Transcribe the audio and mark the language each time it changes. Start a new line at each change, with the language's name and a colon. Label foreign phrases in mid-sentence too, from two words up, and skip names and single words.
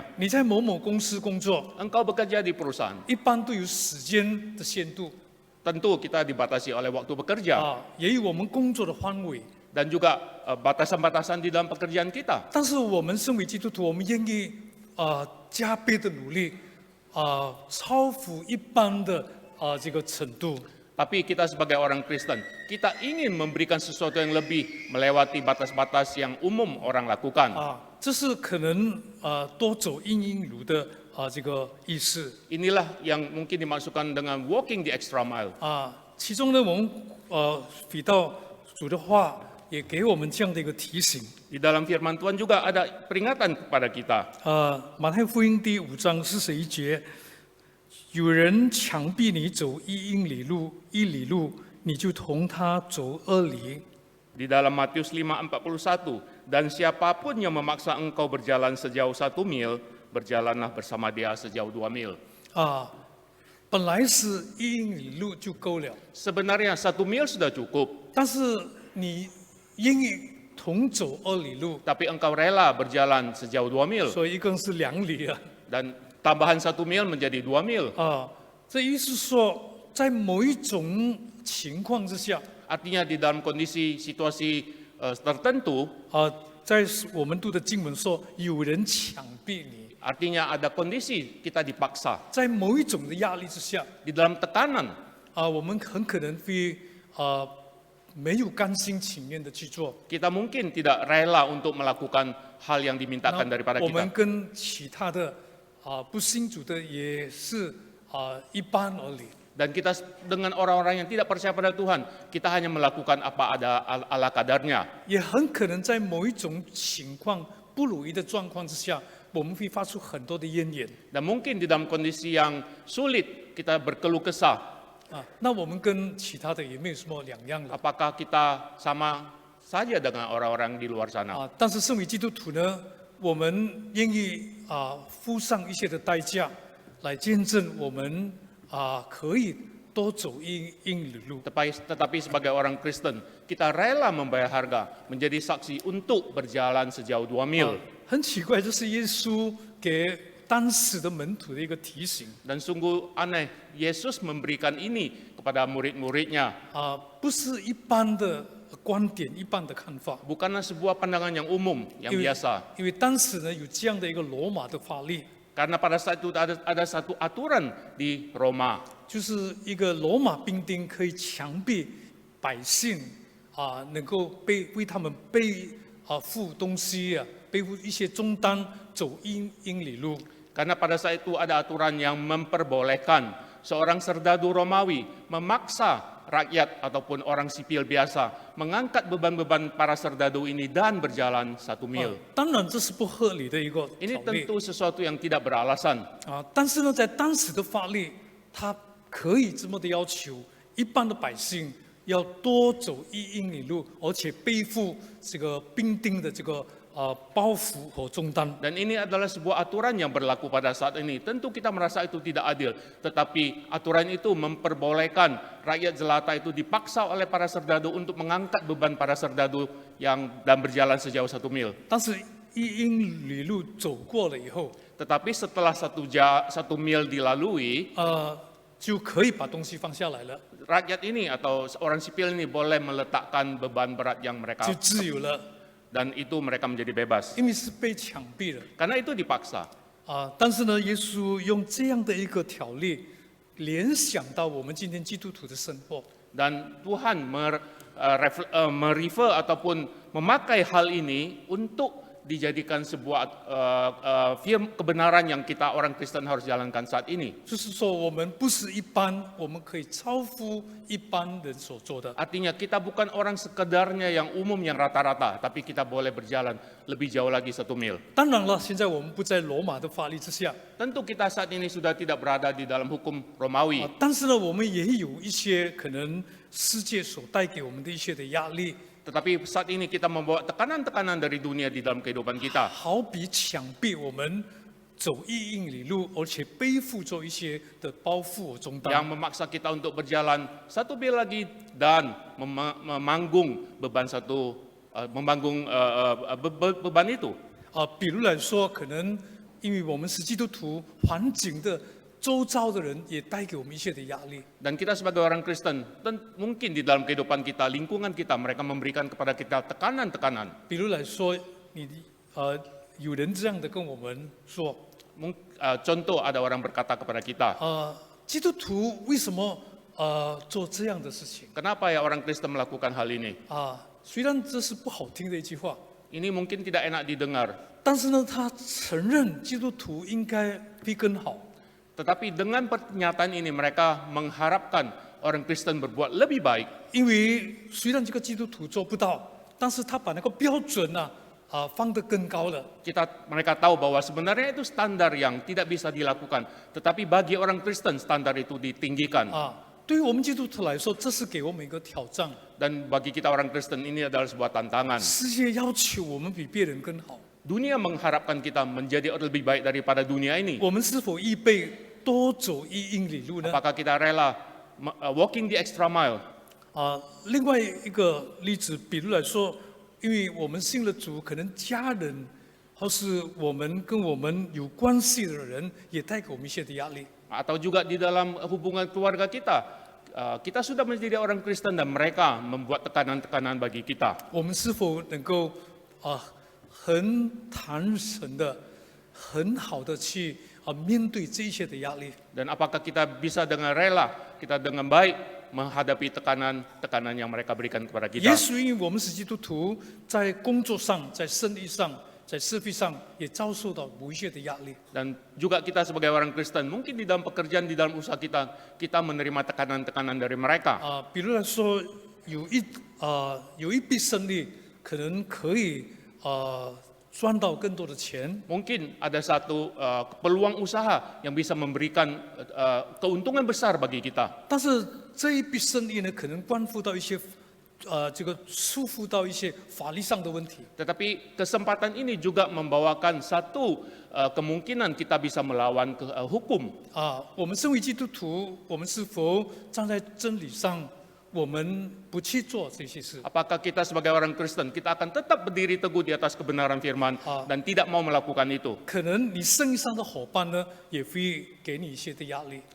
Chinese: 你在某某公司工作，
Indonesian: Engkau bekerja di perusahaan,
Chinese: 一般都有时间的限度
Indonesian: tentu kita dibatasi oleh waktu bekerja
Chinese: 也有我们工作的范围。
Indonesian: dan juga batasan-batasan di dalam pekerjaan kita.
Chinese: 但是我们身为基督徒，我们愿意加倍的努力，超乎一般的这个程度。
Indonesian: Tapi kita sebagai orang Kristen, kita ingin memberikan sesuatu yang lebih melewati batas-batas yang umum orang lakukan.
Chinese: 这是可能多走一里路的这个意思。
Indonesian: Inilah yang mungkin dimaksudkan dengan
English: walking the extra mile.
Chinese: 其中呢，我们比到主的话也给我们这样的一个提醒。
Indonesian: Di dalam firman Tuhan juga ada peringatan kepada kita.
Chinese: 马太福音第5章41节，有人强逼你走1英里路，1里路，你就同他走2里。
Indonesian: Di dalam Matius 5:41, dan siapapun yang memaksa engkau berjalan sejauh 1 mil, berjalanlah bersama dia sejauh 2 mil.
Chinese: 本来是1英里路就够了，
Indonesian: Sebenarnya 1 mil sudah cukup,
Chinese: 但是你愿意同走2里路，
Indonesian: tapi engkau rela berjalan sejauh 2 mil,
Chinese: 所以一共是2里啊。
Indonesian: dan tambahan 1 mil menjadi 2 mil.
Chinese: 这意思说，在某一种情况之下，
Indonesian: Artinya di dalam kondisi situasi tertentu,
Chinese: 在我们读的经文说，有人强逼你，
Indonesian: artinya ada kondisi kita dipaksa.
Chinese: 在某一种的压力之下，
Indonesian: Di dalam tekanan,
Chinese: 我们很可能会没有甘心情愿的去做。
Indonesian: kita mungkin tidak rela untuk melakukan hal yang dimintakan daripada
Chinese: 我们
Indonesian: kita.
Chinese: 跟其他的不信主的也是一般而已。
Indonesian: Dan kita dengan orang-orang yang tidak percaya pada Tuhan, kita hanya melakukan apa ada ala kadarnya.
Chinese: 也很可能在某一种情况不如意的状况之下，我们会发出很多的怨言。
Indonesian: Dan mungkin di dalam kondisi yang sulit, kita berkeluh kesah.
Chinese: 那我们跟其他的也没有什么两样了。
Indonesian: Apakah kita sama saja dengan orang-orang di luar sana?
Chinese: 但是身为基督徒呢，我们愿意付上一些的代价，来见证我们可以多走1英里路。
Indonesian: Tetapi sebagai orang Kristen, kita rela membayar harga menjadi saksi untuk berjalan sejauh 2 mil.
Chinese: 很奇怪，这是耶稣给当时的门徒的一个提醒
Indonesian: Dan sungguh aneh, Yesus memberikan ini kepada murid-muridnya.
Chinese: 不是一般的观点、一般的看法。
Indonesian: Bukanlah sebuah pandangan yang umum, yang
Chinese: 因为
Indonesian: biasa.
Chinese: 因为当时呢有这样的一个罗马的法律，
Indonesian: Karena pada saat itu ada satu aturan di Roma,
Chinese: 就是一个罗马兵丁可以强迫百姓能够为他们付东西背负一些重担，走1英里路。
Indonesian: karena pada saat itu ada aturan yang memperbolehkan seorang serdadu Romawi memaksa rakyat ataupun orang sipil biasa mengangkat beban-beban para serdadu ini dan berjalan 1 mil.
Chinese: 当然这是不合理的一个
Indonesian: Ini
Chinese: 条例
Indonesian: tentu sesuatu yang tidak beralasan.
Chinese: 但是呢，在当时的法律，它可以这么的要求一般的百姓要多走1英里路，而且背负这个兵丁的这个包袱和重担。
Indonesian: Dan ini adalah sebuah aturan yang berlaku pada saat ini. Tentu kita merasa itu tidak adil, tetapi aturan itu memperbolehkan rakyat jelata itu dipaksa oleh para serdadu untuk mengangkat beban para serdadu dan berjalan sejauh 1 mil.
Chinese: 但是1英里路走过了以后，
Indonesian: Tetapi setelah 1 mil dilalui,
Chinese: 就可以把东西放下来了，
Indonesian: rakyat ini atau orang sipil ini boleh meletakkan beban berat yang mereka
Chinese: 就自由了，
Indonesian: dan itu mereka menjadi bebas.
Chinese: 因为是被强逼的。
Indonesian: Karena itu dipaksa.
Chinese: 但是呢，耶稣用这样的一个条例，联想到我们今天基督徒的生活。
Indonesian: Dan Tuhan merefer ataupun memakai hal ini untuk dijadikan sebuah kebenaran yang kita orang Kristen harus jalankan saat ini.
Chinese: 就是说，我们不是一般，我们可以超乎一般人所做的。
Indonesian: Artinya kita bukan orang sekedarnya yang umum yang rata-rata, tapi kita boleh berjalan lebih jauh lagi 1 mil.
Chinese: 当然了，现在我们不在罗马的法律之下，
Indonesian: Tentu kita saat ini sudah tidak berada di dalam hukum Romawi.
Chinese: 但是呢，我们也有一些可能世界所带给我们的一些的压力，
Indonesian: Tetapi saat ini kita membawa tekanan-tekanan dari dunia di dalam kehidupan kita.
Chinese: 好比强逼我们走1英里路，而且背负着一些的包袱和重担。
Indonesian: Yang memaksa kita untuk berjalan 1 mil lagi dan memanggung beban beban itu.
Chinese: 比如来说，可能因为我们是基督徒，环境的周遭的人也带给我们一些的压力。
Indonesian: Dan kita sebagai orang Kristen, mungkin di dalam kehidupan kita, lingkungan kita, mereka memberikan kepada kita tekanan-tekanan.
Chinese: 比如来说，有人这样的跟我们说，
Indonesian: Contoh ada orang berkata kepada kita,
Chinese: 基督徒为什么做这样的事情？
Indonesian: kenapa ya orang Kristen melakukan hal ini?
Chinese: 虽然这是不好听的一句话，
Indonesian: Ini mungkin tidak enak didengar,
Chinese: 但是呢，他承认基督徒应该会更好。
Indonesian: tetapi dengan pernyataan ini mereka mengharapkan orang Kristen berbuat lebih baik.
Chinese: 因为虽然这个基督徒做不到，但是他把那个标准放得更高了。
Indonesian: Mereka tahu bahwa sebenarnya itu standar yang tidak bisa dilakukan, tetapi bagi orang Kristen standar itu ditinggikan.
Chinese: 对于我们基督徒来说，这是给我们一个挑战。
Indonesian: Dan bagi kita orang Kristen ini adalah sebuah tantangan.
Chinese: 世界要求我们比别人更好，
Indonesian: Dunia mengharapkan kita menjadi lebih baik daripada dunia ini.
Chinese: 我们是否预备多走1英里路呢？
Indonesian: Apakah kita rela
English: walking the extra mile?
Chinese: 另外一个例子，比如来说，因为我们信了主，可能家人或是我们跟我们有关系的人，也带给我们一些的压力。
Indonesian: Atau juga di dalam hubungan keluarga kita, kita sudah menjadi orang Kristen dan mereka membuat tekanan-tekanan bagi kita.
Chinese: 我们是否能够很坦诚的、很好的去面对这些的压力？
Indonesian: Dan apakah kita bisa dengan rela, kita dengan baik menghadapi tekanan-tekanan yang mereka berikan kepada
Chinese: 也
Indonesian: kita.
Chinese: 许因为我们是基督徒，在工作上、在生意上、在社会上也遭受到某一些的压力。
Indonesian: Dan juga kita sebagai orang Kristen, mungkin di dalam pekerjaan, di dalam usaha kita menerima tekanan-tekanan dari mereka.
Chinese: 比如来说，有一笔生意可能可以赚到更多的钱，
Indonesian: Mungkin ada satu peluang usaha yang bisa memberikan keuntungan besar bagi kita.
Chinese: 但是这一笔生意呢，可能关乎到一些束缚到一些法律上的问题。
Indonesian: Tetapi kesempatan ini juga membawakan satu kemungkinan kita bisa melawan hukum.
Chinese: 我们身为基督徒，我们是否站在真理上，我们不去做这些事？
Indonesian: Apakah kita sebagai orang Kristen, kita akan tetap berdiri teguh di atas kebenaran firman dan tidak mau melakukan itu.
Chinese: 可能你生意上的伙伴呢，也会给你一些的压力。